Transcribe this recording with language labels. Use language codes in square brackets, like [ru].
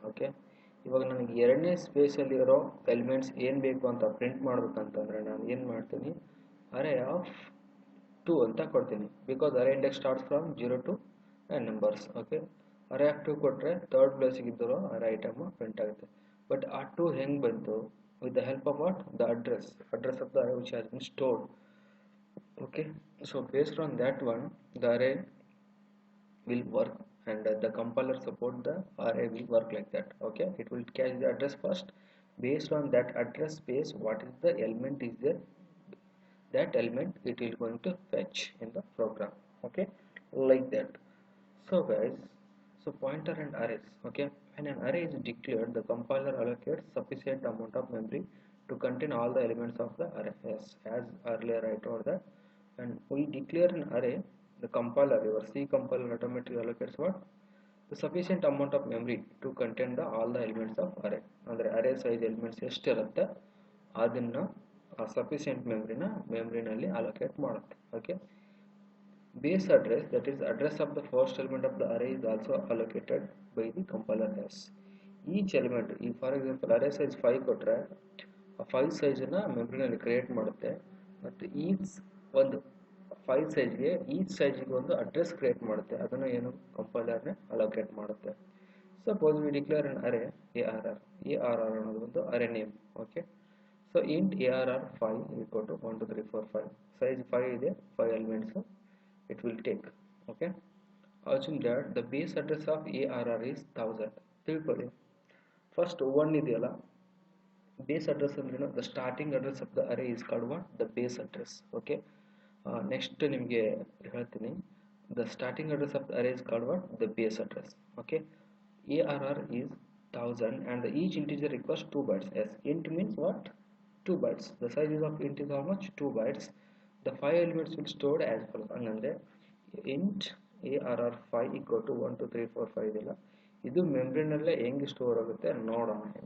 [kn] Okay, ಇವಾಗ ನನಗೆ ಎರಡನೇ ಸ್ಪೇಸಲ್ಲಿರೋ ಎಲಿಮೆಂಟ್ಸ್ ಏನು ಬೇಕು ಅಂತ ಪ್ರಿಂಟ್ ಮಾಡಬೇಕಂತಂದರೆ ನಾನು ಏನು ಮಾಡ್ತೀನಿ, ಅರೇ ಆಫ್ 2 ಅಂತ ಕೊಡ್ತೀನಿ. [en] Because array index starts from 0 to n numbers. [kn] Okay, array of 2 ಕೊಟ್ಟರೆ ಥರ್ಡ್ ಪ್ಲೇಸಿಗೆ ಇದ್ದರೂ ಅರೇ ಐಟಮ್ ಪ್ರಿಂಟ್ ಆಗುತ್ತೆ. ಬಟ್ ಆ 2 ಹೆಂಗೆ ಬಂತು? [en] With the help of what the address of the array which has been stored. Okay, so based on that one the array will work, and the compiler support the array will work like that. Okay, it will catch the address first. Based on that address space, what is the element is there, that element it will going to fetch in the program. Okay, like that. So guys, so pointer and arrays. Okay, when an array is declared, the compiler allocates sufficient amount of memory to contain all the elements of the array. Yes, as earlier I told that. And we declare an array, the compiler, your C compiler automatically allocates what the sufficient amount of memory to contain the all the elements of array. [kn] Andre array size elements ಎಷ್ಟು ಇರುತ್ತೆ ಅದನ್ನ sufficient memory ನಲ್ಲಿ allocate ಮಾಡುತ್ತೆ. [en] Okay, base address, that is address of the first element of the array, is also allocated by the compiler. Yes, each element, if for example array size 5 [kn] ಕೊಟ್ರೆ ಆ 5 size ನ memory ನಲ್ಲಿ create ಮಾಡುತ್ತೆ. ಮತ್ತು each ಒಂದು 5 ಸೈಜ್ಗೆ each ಸೈಜ್ಗೆ ಒಂದು address create ಮಾಡುತ್ತೆ. ಅದನ್ನು ಏನು ಕಂಪೈಲರ್ನೇ ಅಲೋಕೇಟ್ ಮಾಡುತ್ತೆ. [en] suppose we declare an array ARR [kn] ಅನ್ನೋದು ಒಂದು ಅರೇ name. [en] Okay, so int ARR 5 equal to 1 2 3 4 5. [kn] Size 5 ಇದೆ, [en] 5 elements it will take. Okay, assume that the base address of ARR is 1000. [kn] ತಿಳ್ಕೊಳ್ಳಿ, ಫಸ್ಟ್ 1 ಇದೆಯಲ್ಲ, base address ಅಂದ್ರೆ [en] the starting address of the array is called what the base address. Okay, [kn] next ನಿಮಗೆ ಹೇಳ್ತೀನಿ, [en] the starting address of the array is called what the base address. Okay, ARR is 1000 and the each integer requires 2 bytes. Yes, int means what 2 bytes. The size of int is how much 2 bytes. The 5 elements will stored as follows. [kn] ಅಂದ್ರೆ int ARR 5 equal to 1 2 3 4 5 ಇಲ್ಲ, ಇದು ಮೆಮರಿನಲ್ಲೇ ಹೆಂಗೆ store ಆಗುತ್ತೆ ನೋಡೋಣ.